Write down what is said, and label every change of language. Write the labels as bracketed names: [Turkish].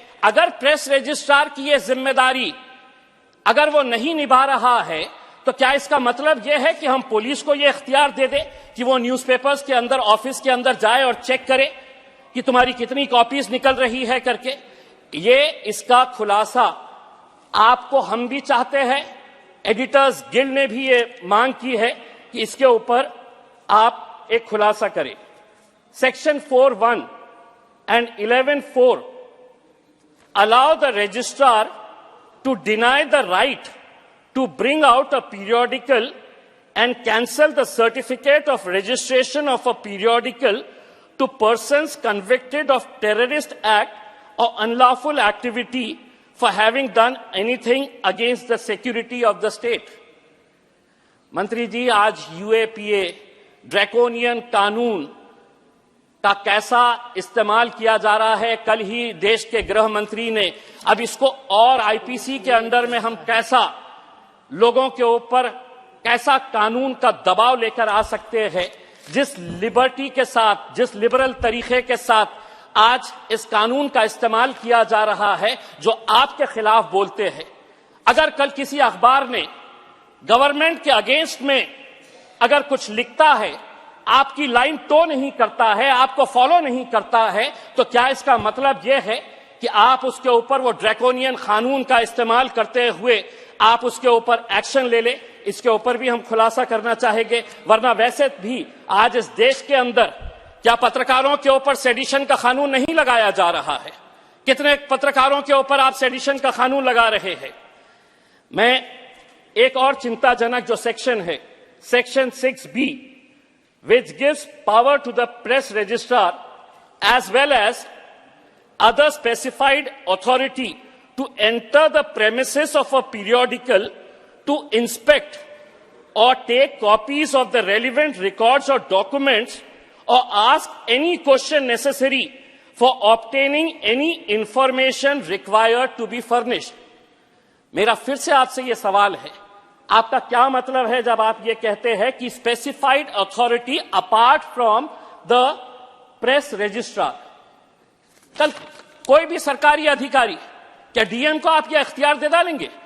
[Hindi] अगर press registrar की ये जिम्मेदारी अगर वो नहीं निभा रहा है, तो क्या इसका मतलब यह है कि हम पुलिस को यह इख्तियार दे दें कि वो न्यूज़पेपर्स के अंदर, ऑफिस के अंदर जाए और चेक करे कि तुम्हारी कितनी कॉपीज निकल रही है करके? ये इसका खुलासा आपको हम भी चाहते हैं, एडिटर्स गिल्ड ने भी ये मांग की है कि इसके ऊपर आप एक खुलासा करें। [English] Section 4(1) and 11(4) allow the registrar to deny the right to bring out a periodical and cancel the certificate of registration of a periodical to persons convicted of terrorist act or unlawful activity for having done anything against the security of the state. [Hindi] मंत्री जी, आज UAPA draconian कानून का कैसा इस्तेमाल किया जा रहा है, कल ही देश के गृह मंत्री ने, अब इसको और आईपीसी के अंडर में हम कैसा लोगों के ऊपर कैसा कानून का दबाव लेकर आ सकते हैं, जिस लिबर्टी के साथ, जिस लिबरल तरीके के साथ आज इस कानून का इस्तेमाल किया जा रहा है, जो आपके खिलाफ बोलते हैं। अगर कल किसी अखबार ने गवर्नमेंट के अगेंस्ट में अगर कुछ लिखता है, आपकी लाइन टो नहीं करता है, आपको फॉलो नहीं करता है, तो क्या इसका मतलब यह है कि आप उसके ऊपर वो ड्रैकोनियन कानून का इस्तेमाल करते हुए आप उसके ऊपर एक्शन ले ले? इसके ऊपर भी हम खुलासा करना चाहेंगे। वरना वैसे भी आज इस देश के अंदर क्या पत्रकारों के ऊपर सेडिशन का कानून नहीं लगाया जा रहा है? कितने पत्रकारों के ऊपर आप सेडिशन का कानून लगा रहे हैं? मैं एक और चिंताजनक जो सेक्शन है, [English] Section 6(b), which gives power to the press registrar as well as other specified authority to enter the premises of a periodical to inspect or take copies of the relevant records or documents or ask any question necessary for obtaining any information required to be furnished. [Hindi] मेरा फिर से आपसे यह सवाल है, आपका क्या मतलब है जब आप ये कहते हैं कि specified authority [English] Apart from the press registrar? [Hindi] कल कोई भी सरकारी अधिकारी, क्या डीएम को आप ये इख्तियार दे डालेंगे?